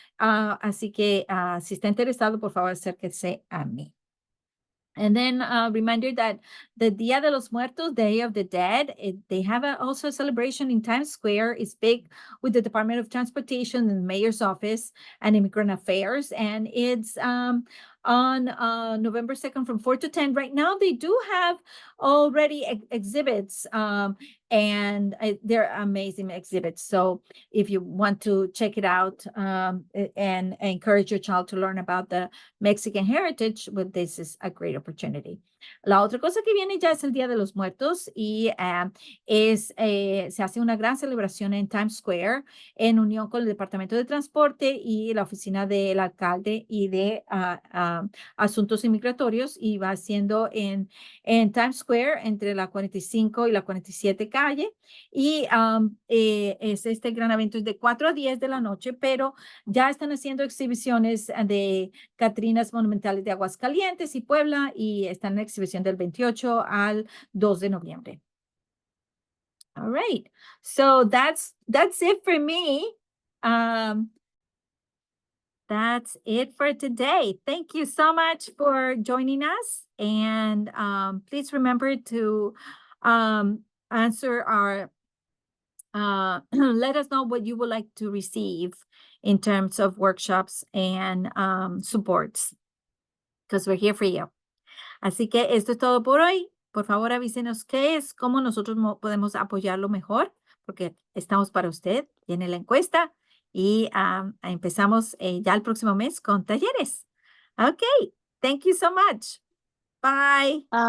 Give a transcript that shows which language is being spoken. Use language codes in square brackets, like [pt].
[es] Así que si está interesado, por favor, acérquese a mí. [en] And then reminder that the Dia de los Muertos, Day of the Dead, they have also a celebration in Times Square. It's big with the Department of Transportation and the Mayor's Office and Immigrant Affairs. And it's on November 2nd from 4 to 10. Right now, they do have already exhibits, and they're amazing exhibits. So if you want to check it out and encourage your child to learn about the Mexican heritage, well, this is a great opportunity. [es] La otra cosa que viene ya es el Día de los Muertos y se hace una gran celebración en Times Square en unión con el Departamento de Transporte y la oficina del alcalde y de asuntos inmigratorios, y va siendo en Times Square entre la 45 y la 47 calle, y es este gran evento es de 4 a 10 de la noche, pero ya están haciendo exhibiciones de Catrinas monumentales de Aguascalientes y Puebla, y están en exhibición del 28 al 2 de noviembre. [en] All right, so that's it for me. That's it for today. Thank you so much for joining us. And please remember to answer our, let us know what you would like to receive in terms of workshops and supports, because we're here for you. [es] Así que esto es todo por hoy. Por favor, avísenos qué es, cómo nosotros podemos apoyarlo mejor, porque estamos para usted. Tiene la encuesta y empezamos ya el próximo mes con talleres. [en] Okay, thank you so much. Bye.